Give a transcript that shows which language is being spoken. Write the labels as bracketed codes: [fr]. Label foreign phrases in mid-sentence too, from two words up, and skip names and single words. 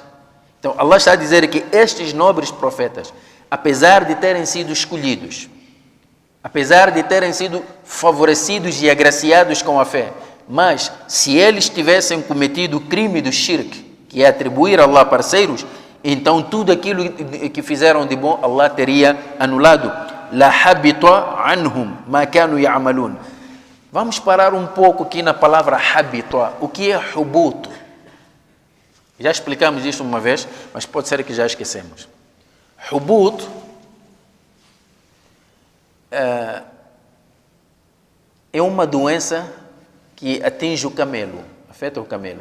[pt] Então, Allah está a dizer que estes nobres profetas, apesar de terem sido escolhidos, apesar de terem sido favorecidos e agraciados com a fé, mas se eles tivessem cometido o crime do shirk, que é atribuir a Allah parceiros, então tudo aquilo que fizeram de bom, Allah teria anulado. [ar] لحبط عنهم ما كانوا يعملون. [pt] Vamos parar um pouco aqui na palavra habita. O que é hubut? Já explicamos isso uma vez, mas pode ser que já esquecemos. Hubut é uma doença que atinge o camelo, afeta o camelo.